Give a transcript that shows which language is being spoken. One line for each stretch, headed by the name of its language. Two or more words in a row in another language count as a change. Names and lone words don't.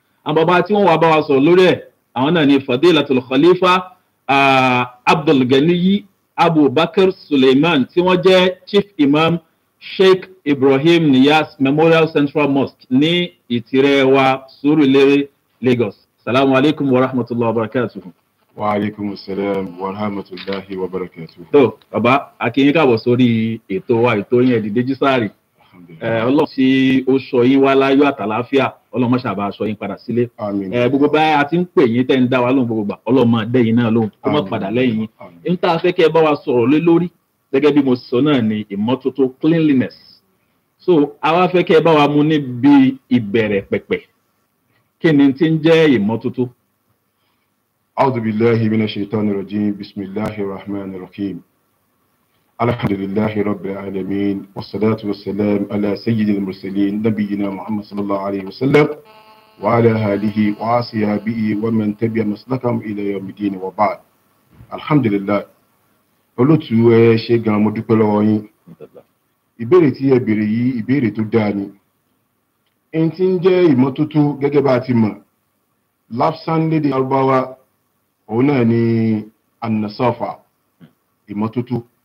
Yoruba: Àwọn bàbá tí wọ́n wá bá wa sọ̀rọ̀ lórí ẹ̀, àwọn náà ni Fadilatul Khalifa Abdulganiyi Abubakar Suleiman tí wọ́n jẹ́ Chief Imam Sheikh Ibrahim Niyas Memorial Central Mosque ní Ìtìrẹ wa Surulere, Lagos.
Arabic: السلام عليكم ورحمة الله وبركاته. وعليكم السلام ورحمة الله وبركاته.
Yoruba: Tó bàbá akínyín káàbọ̀ sórí ètò wa ètò yín Ẹ Dìde Jísàrì. Ọlọ́run tí ó sọ yín wá láyọ̀ àtàláfíà, Ọlọ́run máa ṣàbà sọ yín padà sílé. Gbogbo báyà a ti ń pè yín tẹ́ ń dá wa lóhùn gbogbo gbà, Ọlọ́run máa dẹ́ yín náà lóhùn kó má padà lẹ́yìn yín. N tá a fẹ́ kẹ́ ẹ bá wa sọ̀rọ̀ lé lórí gẹ́gẹ́ bí mo sọ náà ni ìmọ́tótó, cleanliness. So àwa fẹ́ kẹ́ ẹ bá wa mú níbi ìbẹ̀rẹ̀ pẹ̀pẹ̀. Kí ni tí ń jẹ́ ìmọ́tótó?
Arabic: أعوذ بالله من الشيطان الرجيم. بسم الله الرحمن الرحيم. الحمد لله رب العالمين. والصلاة والسلام على سيد المرسلين نبينا محمد صلى الله عليه وسلم وعلى آله وأصحابه ومن تبع مسلكهم إلى يوم الدين وبعد. Alhamdulillah.
Yoruba: Olótù ẹ ṣé gan, mo dúpẹ́ lọ́wọ́ yín. Ìbéèrè tí ẹ béèrè yìí ìbéèrè tó dáa ni. En tí ń jẹ́ ìmọ́tótó gẹ́gẹ́ bá ti mọ̀, lafsan lédè Lárúbáwá, òun náà ni an-nasafa, ìmọ́tótó.